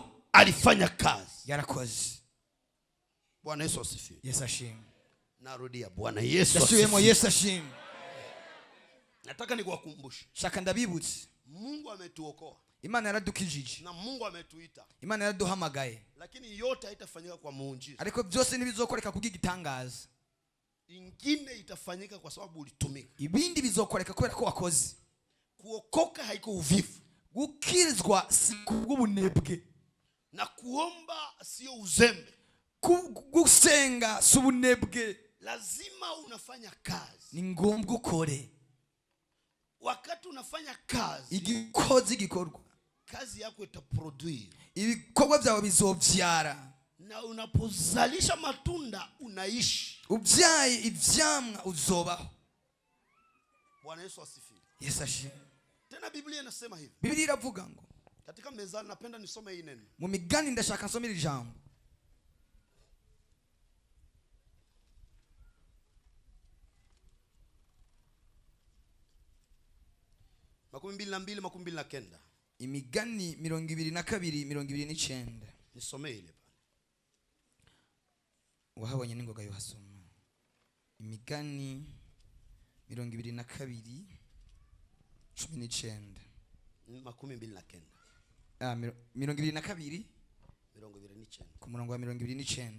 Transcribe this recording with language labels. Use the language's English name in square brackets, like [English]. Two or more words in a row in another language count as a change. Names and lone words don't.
[Swahili] alifanya kazi. [Rundi] Yarakoze. [Swahili] Bwana Yesu asifiwe. [Rundi] Yesu ashimwe. [Swahili] Narudia, Bwana Yesu asifiwe. [Rundi] Yesu ashimwe. [Swahili] Nataka nikuwakumbushe, [Rundi] shaka ndabibutse, [Swahili] Mungu ametuokoa. [Rundi] Imana yaradukijije. [Swahili] Na Mungu ametuita. [Rundi] Imana yaraduhamagaye. [Swahili] Lakini yote haitafanyika kwa muujiza. [Rundi] Ariko byose ntibizokoreka kugigitangaza. [Swahili] Ingine itafanyika kwa sababu ulitumika. [Rundi] Ibindi bizokoreka kubera ko wakoze. [Swahili] Kuokoka haiko uvivu. [Rundi] Gukirizwa si kubunebwe. [Swahili] Na kuomba sio uzembe. [Rundi] Gusenga si ubunebwe. [Swahili] Lazima unafanya kazi. [Rundi] Ni ngombwa ukore. [Swahili] Wakati unafanya kazi, [Rundi] igikozi gikorwa, [Swahili] kazi yako itaproduce. [Rundi] Ibikorwa byawe bizovyara. [Swahili] Na unapozalisha matunda unaishi. [Rundi] Ubyaye ivyamwa uzobaho. [Swahili] Bwana Yesu asifiwe. [Rundi] Yesu ashimwe. [Swahili] Tena Biblia inasema hivi. [Rundi] Biblia iravuga ngo, [Swahili] katika Mezali, napenda nisome hii neno. [Rundi] Mu Migani ndashaka nsomera ijambo. [Swahili] Makumi 22:29. [Rundi] Imigani 22:29. [Swahili] Nisome ile pale. [Rundi] Wahabonye ningoga yo hasoma. Imigani 22:19. 22:29. 22:29. Ku murongo wa 29.